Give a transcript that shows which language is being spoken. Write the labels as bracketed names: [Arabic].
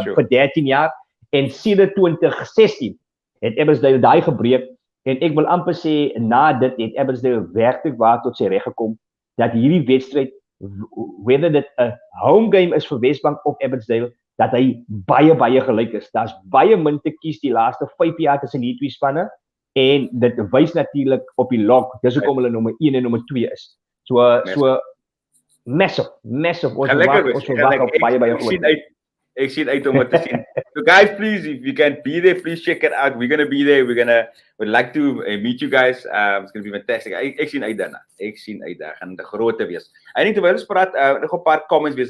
[Afrikaans] Vir 13 jaar, en sedert 2016 het Abbotsdale daai gebreek, en ek wil amper sê, na dit het Abbotsdale werklik waar tot sy reg gekom, dat hierdie wedstryd, whether dit 'n home game is vir Wesbank of Abbotsdale, dat hy baie gelyk is. Daar's baie min te kies die laaste 5 jaar tussen hierdie twee spanne, en dit wys natuurlik op die log, dis hoekom hulle nommer 1 en nommer 2 is. [English] So massive. [Afrikaans] Ons verwag op baie goed. Ek sien uit om dit te sien. [English] So guys, please, if you can be there, please check it out. We're going to be there. We'd like to meet you guys. It's going to be fantastic. [Afrikaans] Ek sien uit daarna. Ek sien uit daar gaan 'n groot te wees. En terwyl ons praat, nog 'n paar comments wees.